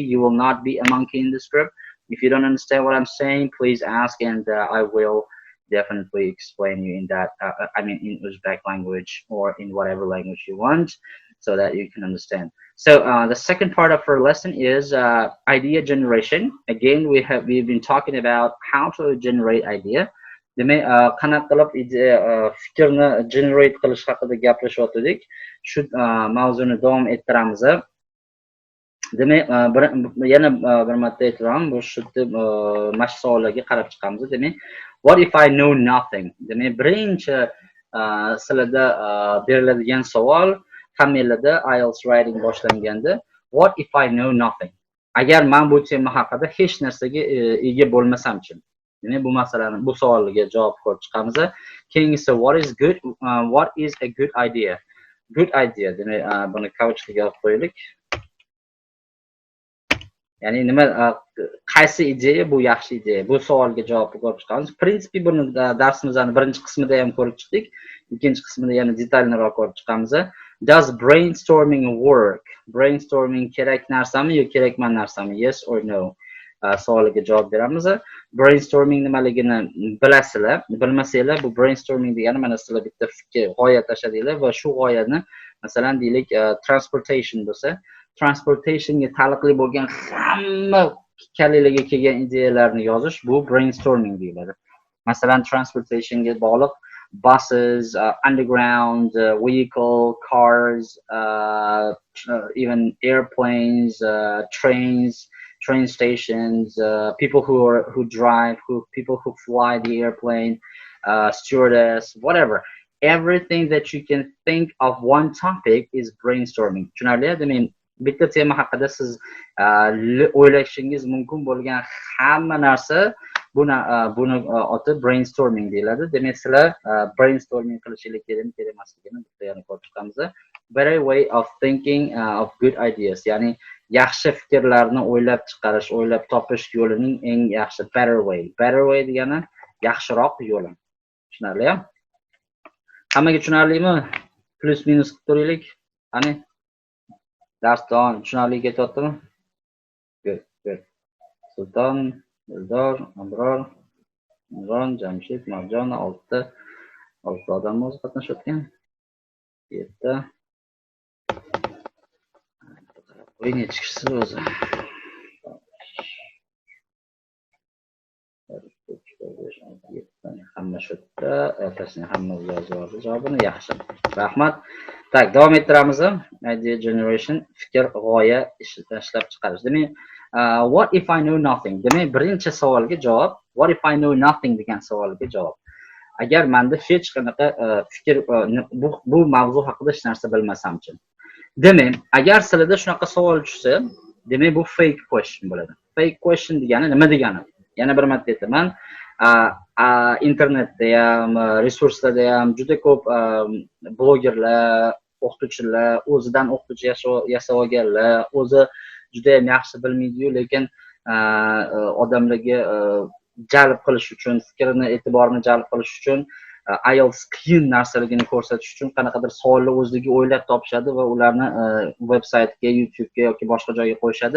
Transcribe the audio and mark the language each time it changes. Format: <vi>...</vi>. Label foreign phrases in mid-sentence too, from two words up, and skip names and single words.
<en>You will not be a monkey in the script. If you don't understand what I'm saying, please ask, and I will definitely explain you in that. I mean, in Uzbek language or in whatever language you want, so that you can understand. So the second part of our lesson is idea generation. Again, we've been talking about how to generate idea.</en> <uz>Demak, qanaqa qilib fikrni generate qilish haqida gaplashayotgandik. Shu mavzuni davom ettiramiz. Demak, yana bir marta aytaman, bu yerda mashq savollarga qarab chiqamiz. Demak,</uz> <en>what if I know nothing?</en> <uz>Demak, birinchi sizlarda beriladigan savol, hammanglarda IELTS writing boshlanganda,</uz> <en>what if I know nothing?</en> <uz>Agar men bu tema haqida hech narsaga ega bo'lmasam-chi? Demak, bu masalani, bu savolga javob ko'rib chiqamiz. Keyingisi,</uz> <en>what is a good idea? good idea.</en> <uz>Demak, buni couchga olib qo'yaylik. Ya'ni nima, qaysi ideya bu yaxshi ideya? Bu savolga javob ko'rib chiqamiz. Prinsipi buni darsimizning birinchi qismida ham ko'rib chiqdik. Ikkinchi qismida yana detalliroq ko'rib chiqamiz.</uz> <en>Does brainstorming work?</en> <uz>Brainstorming kerak narsami yoki kerakmas narsami?</uz> <en>Yes or no?</en> <uz>Savoliga javob beramiz. Brainstorming nimaligini bilasizlar. Bilmasanglar, bu brainstorming degani mana sizlar bitta fikr, g'oya tashladinglar va shu g'oyani masalan deylik transportation bo'lsa, transportationga taalluqli bo'lgan hamma kalilaga kelgan ideyalarni yozish, bu brainstorming deyiladi. Masalan, transportationga bog'liq</uz> <en>buses, underground vehicle, cars, even airplanes, trains, train stations, people who drive, people who fly the airplane, stewardess, whatever. Everything that you can think of one topic is brainstorming.</en> <uz>Tushunarli?</uz> <en>I mean,</en> <uz>bitta tema haqida siz o'ylashingiz mumkin bo'lgan hamma narsa buni oti brainstorming deyiladi. Demak, sizlar brainstorming qilishingiz kerak emasligini bitta yana ko'rib chiqamiz.</uz> <en>Better way of thinking of good ideas.</en> <uz>Ya'ni yaxshi fikrlarni o'ylab chiqarish, o'ylab topish yo'lining eng yaxshi</uz> <en>better way. Better way</en> <uz>degani yaxshiroq yo'li. Tushunarli? Hammaga tushunarlimi? Plus minus qilib turaylik. Qani? Darsdan tushunarli ketyaptimi?</uz> <en>Good.</en> <uz>Sulton, Eldor, Abror, Imron, Jamshid, Marjon 6 odam o'zi qatnashayotgan. 7 qo'y nechi kishisiz o'zi? Hamma shu yerda, ertasiga hamma yozib oldi javobini. Yaxshi. Rahmat. Tak, davom ettiramiz.</uz> <en>Idea generation,</en> <uz>fikr, g'oya ishlab chiqarish. Demak,</uz> <en>what if I know nothing?</en> <uz>Demak, birinchi savolga javob,</uz> <en>what if I know nothing</en> <uz>degan savolga javob. Agar menda hech qanaqa fikr bu mavzu haqida hech narsa bilmasam-chi. Demak, agar sizlarda shunaqa savol tushsa, demak bu</uz> <en>fake question</en> <uz>bo'ladi.</uz> <en>Fake question</en> <uz>degani nima degani? Yana bir marta aytaman. Internetda ham, resurslarda ham juda ko'p blogerlar, o'qituvchilar, o'zidan o'qituvchi yasab olganlar, o'zi juda ham yaxshi bilmaydi-yu, lekin odamlarga jalb qilish uchun, fikrini, e'tiborini jalb qilish uchun, IELTS qiyin narsaligini ko'rsatish uchun qanaqadir savolni o'zligi o'ylab topishadi va ularni veb-saytga, YouTube'ga yoki boshqa joyga qo'yishadi.</uz>